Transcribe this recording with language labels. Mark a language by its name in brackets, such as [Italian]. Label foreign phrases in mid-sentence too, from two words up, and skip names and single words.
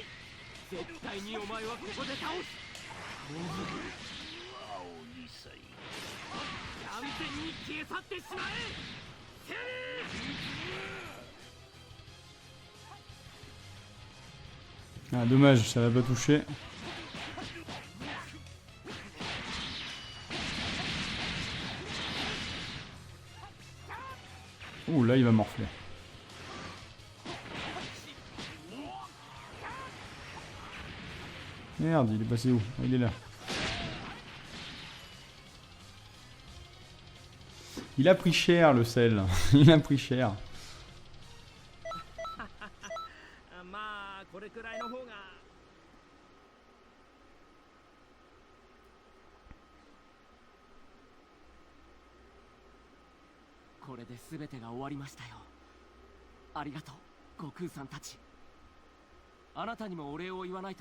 [Japanese] 絶対にお前はここで倒す。青二歳。完全に消え去ってしまえ。セリー [French] Ah, dommage, ça l'a pas touché. Ouh, là, il va morfler. Merde, il est passé où? Il est là. Il a pris cher, le sel. Il a pris cher. [Japanese] まあこれくらいの方が。これで全てが終わりましたよ。ありがとう悟空さんたち。あなたにもお礼を言わないと。